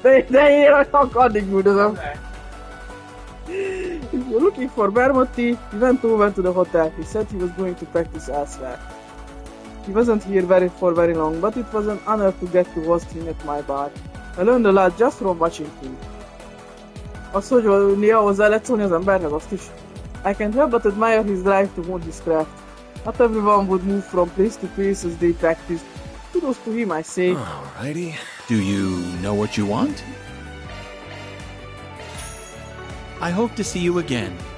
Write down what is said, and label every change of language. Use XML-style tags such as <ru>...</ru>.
<hu>De én addig üldözöm.</hu> <en>If you're looking for Bermotti, he went over to the hotel. He said he was going to practice elsewhere. He wasn't here for very long, but it was an honor to get to host him at my bar. I learned a lot just from watching him.</en> <hu>Az, hogy néha hozzá lehet szólni az emberhez, azt is.</hu> <en>I can't help but admire his drive to hone his craft. Not everyone would move from place to place as they practice. Kudos to him, I say. Alrighty. Do you know what you want? I hope to see you again.</en>